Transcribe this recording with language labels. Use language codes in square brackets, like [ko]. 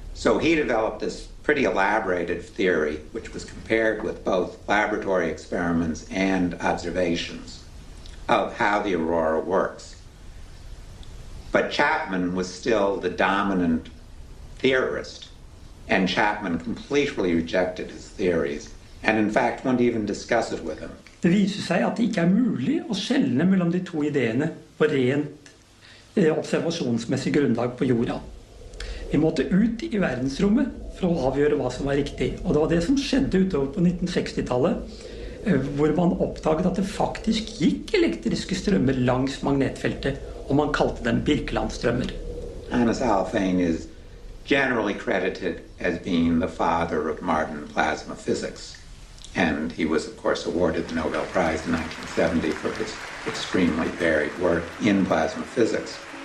[en] So he developed this pretty elaborated theory, which was compared with both laboratory experiments and observations of how the aurora works. But Chapman was still the dominant theorist, and Chapman completely rejected his theories, and in fact wouldn't even discuss it with him. [no] Det viser seg at det ikke er mulig å skjelne mellom de to ideene på rent observasjonsmessig grunnlag på jorda. Vi måtte ut i verdensrommet for å avgjøre hva som var riktig. Og det var det som skjedde utover på 1960-tallet, hvor man oppdaget at det faktisk gikk elektriske strømmer langs magnetfeltet, og man kalte dem Birkeland-strømmer. [en] Alfvén is generally credited as being the father of modern plasma physics. And he was, of course, awarded the Nobel Prize in 1970 for his extremely varied work in plasma physics.